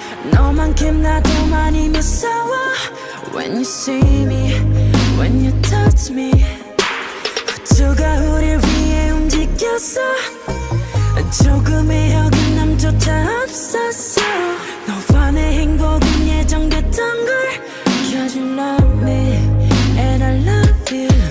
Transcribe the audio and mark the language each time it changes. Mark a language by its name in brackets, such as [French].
[Korean] 너만큼 나도 많이 무서워. [English] When you see me, when you touch me, [Korean] 우주가 우릴 위해 움직였어. 조금의 어긋남조차 없었어. 너와 내 행복은 예정됐던 걸. [English] Cause you love me and I love you.